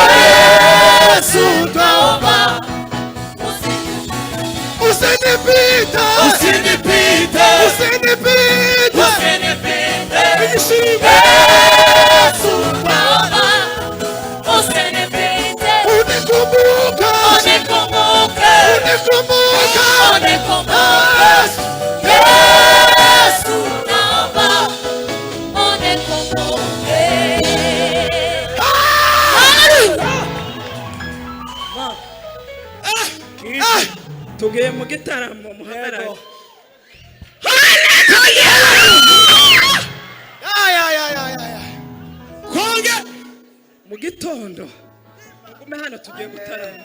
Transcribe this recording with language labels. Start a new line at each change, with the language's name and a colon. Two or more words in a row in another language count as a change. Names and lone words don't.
Swahili: Yesu, naomba usinipite, usinipite, usinipite, usinipite Yesu, naomba usinipite, unikumbuke, unikumbuke, unikumbuke, unikumbuke Yesu, naomba unikumbuke.
Kinyarwanda: Tugiye mu gitaramo muhagarare. Mu gitondo ugume hano tugiye gutarama.